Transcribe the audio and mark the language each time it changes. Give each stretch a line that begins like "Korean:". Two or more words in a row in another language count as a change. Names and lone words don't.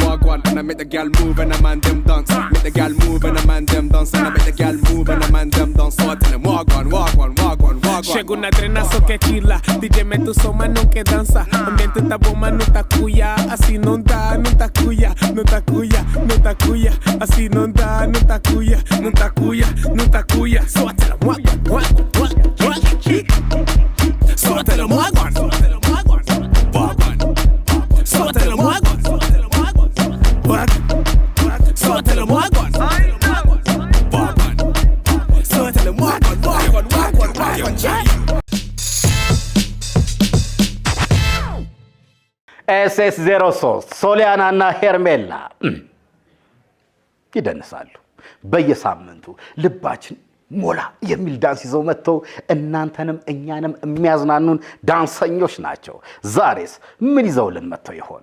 Jamaican Creole English: wagwan. And I make the gal move and a man them dance. Make the gal move and a man them dance. And I make the gal move and a man them dance. So I tell them wagwan, wagwan, wagwan, wagwan.
Portuguese: Chega una trenazo que chila. DJ mete o som, mas não quer dança. Ambiente tá bom, mas não tá cuia. Assim não tá, não tá cuia. Não tá cuia, não tá cuia. Assim não tá, não tá cuia. Não tá cuia, não tá cuia. Só a tela
Jamaican Creole English: wagwan, wagwan, wagwan.
Portuguese: Só a tela wagwan. Wagwan. Só a tela wagwan. Wagwan. Só a tela wagwan. Wagwan. Só a tela
Jamaican Creole English: wagwan, wagwan, wagwan, wagwan.
Amharic: SS03 ሶሊያናና ሄርሜላ ይደንሳሉ። በየሳምንቱ ልባችን ሞላ የሚል ዳንስ ይዘው መጥተው እናንተንም እኛንም የሚያዝናኑን ዳንሰኞች ናቸው። ዛሬስ ምን ይዘውልን መጥተው ይሆን?